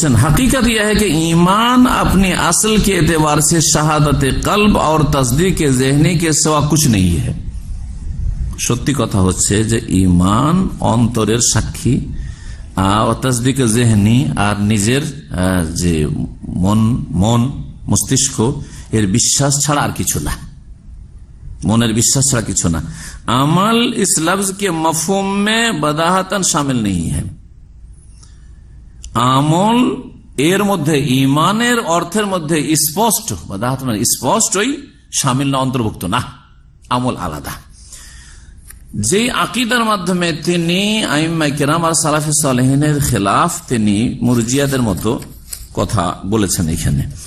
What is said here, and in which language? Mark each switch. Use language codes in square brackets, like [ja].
[hi] हकीकत यह है कि ईमान अपने असल के एतबार से शहादत कल्ब और तस्दीक ज़हनी के सिवा कुछ नहीं है। [bn] সত্যি কথা হচ্ছে যে ঈমান অন্তরের সাক্ষী, তসদিক জেহনি আর নিজের যে মন মস্তিষ্ক এর বিশ্বাস ছাড়া আর কিছু না, মনের বিশ্বাস ছাড়া কিছু না। [hi] আমল ইস লফজ के मफहूम में बदाहतन शामिल नहीं है। [bn] আমল এর মধ্যে ঈমানের অর্থের মধ্যে স্পষ্ট, বদাহতন স্পষ্টই শামিল না, অন্তর্ভুক্ত না। আমল আলাদা। যে আকিদার মাধ্যমে তিনি আইম্মায়ে কেরাম আর সালাফে সালেহিনের খেলাফ, তিনি মুরজিয়াদের মতো কথা বলেছেন এখানে।